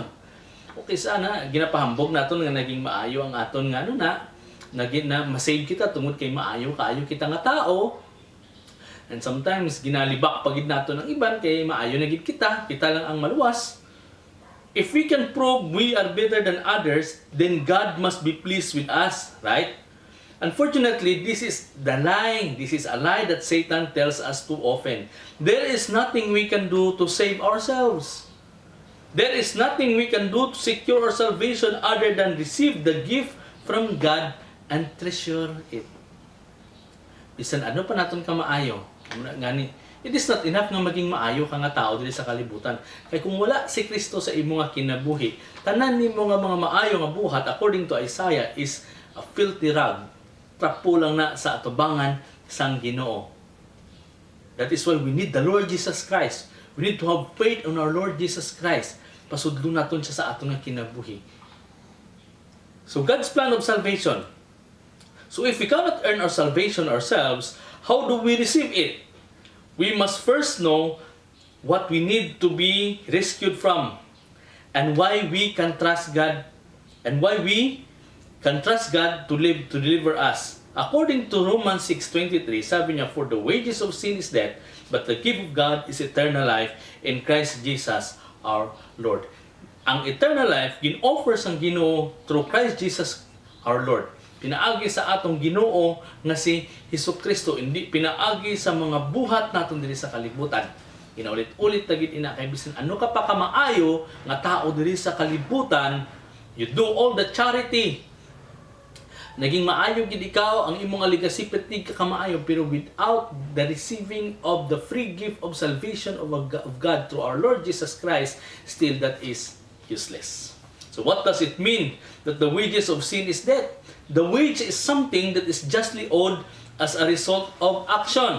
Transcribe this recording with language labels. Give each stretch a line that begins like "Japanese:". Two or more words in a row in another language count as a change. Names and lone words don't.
Hiligaynon: Okay, sana ginapahambog naton nga naging maayo ang aton nga na masave kita tungod kay maayo kaayo kita nga tao. And sometimes ginalibak pagid naton ng iban kay maayo na gid kita lang ang maluwas.
English: If we can prove we are better than others, then God must be pleased with us, right? Unfortunately, this is the lie. This is a lie that Satan tells us too often. There is nothing we can do to save ourselves. There is nothing we can do to secure our salvation other than receive the gift from God and treasure it.
Hiligaynon: Bisan ano pa naton ka maayo?
English: It is not enough
Hiligaynon: nga maging maayo ka nga tao diri sa kalibutan. Kay kung wala si Kristo sa imo nga kinabuhi, tanan nimo nga mga maayo nga buhat
English: according to Isaiah is a filthy rag.
Hiligaynon: Trapo lang na sa atubangan sang Ginoo.
English: That is why we need the Lord Jesus Christ. We need to have faith on our Lord Jesus Christ.
Hiligaynon: Pasudlo naton siya sa aton nga kinabuhi.
English: So God's plan of salvation So if we cannot earn our salvation ourselves, how do we receive it? We must first know what we need to be rescued from, and why we can trust God, and why we can trust God to deliver us. According to Romans 6:23,
Filipino: sabi niya,
English: for the wages of sin is death, but the gift of God is eternal life in Christ Jesus our Lord.
Hiligaynon: Ang
English: eternal life,
Hiligaynon: gin-offer sang Ginoo
English: through Christ Jesus our Lord.
Hiligaynon: Pinaagi sa atong Ginoo nga si Hesukristo, hindi pinaagi sa mga buhat naton diri sa kalibutan. Inaulit-ulit tagit ina kay bisan ano ka pa kamaayo nga tao diri sa kalibutan,
English: you do all the charity.
Hiligaynon: Naging maayo gid ikaw, ang imong aligasipet di ka kamaayo, pero
English: without the receiving of the free gift of salvation of God through our Lord Jesus Christ, still that is useless. So what does it mean that the wages of sin is death? The wage is something that is justly owed as a result of action.